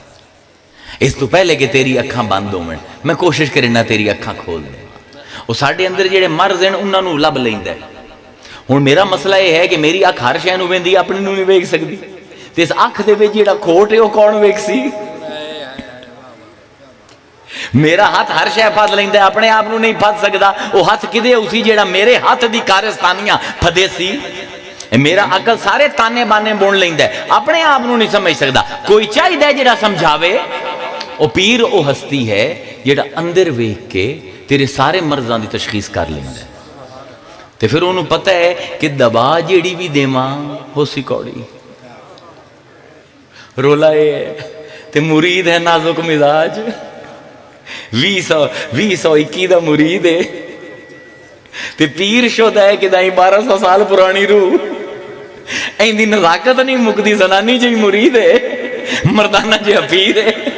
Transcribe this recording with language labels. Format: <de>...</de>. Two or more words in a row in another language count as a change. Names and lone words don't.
<pa>ਇਸ ਤੋ ਪਹਿਲੇ ਕਿ ਤੇਰੀ ਅੱਖਾਂ ਬੰਦ ਹੋਵਨ, ਮੈਂ ਕੋਸ਼ਿਸ਼ ਕਰਨਾ ਤੇਰੀ ਅੱਖਾਂ ਖੋਲ ਦੇ। ਉਹ ਸਾਡੇ ਅੰਦਰ ਜਿਹੜੇ ਮਰਜ਼ ਹੈਂ ਉਨ੍ਹਾਂ ਨੂੰ ਲੱਭ ਲੈਂਦਾ ਹੈ। ਹੁਣ ਮੇਰਾ ਮਸਲਾ ਇਹ ਹੈ ਕਿ ਮੇਰੀ ਅੱਖ ਹਰ ਸ਼ੈ ਨੂੰ ਵੇਂਦੀ, ਆਪਣੀ ਨੂੰ ਨਹੀਂ ਵੇਖ ਸਕਦੀ। ਤੇ ਇਸ ਅੱਖ ਦੇ ਵਿਚ ਜਿਹੜਾ ਖੋਟ ਹੈ ਉਹ ਕੌਣ ਵੇਖ ਸੀ? میرا ہاتھ ہر شے پھد لیندا، اپنے آپ نہیں پھد سکدا، وہ ہاتھ کدے اسی جیڑا میرے ہاتھ دی کارستانیاں پھدے سی؟ میرا عقل سارے تانے بانے بون لیندا ہے، اپنے آپ نہیں سمجھ سکدا، کوئی چاہیے جیڑا سمجھاوے۔ او پیر او ہستی ہے جیڑا اندر ویکھ کے تیرے سارے مرضاں دی تشخیص کر لیندا ہے، تے پھر انہوں پتہ ہے کہ دوا جیڑی بھی دیواں ہو سی کوڑی۔ رولا یہ ہے تے مرید ہے نازک مزاج، 2021 دا مرید ہے تے پیر شدہ ہے کہ دائیں 1200 سال پرانی روح، این دی نزاکت نہیں مکدی، زنانی جی مرید ہے، مردانہ جی پیر ہے۔</pa>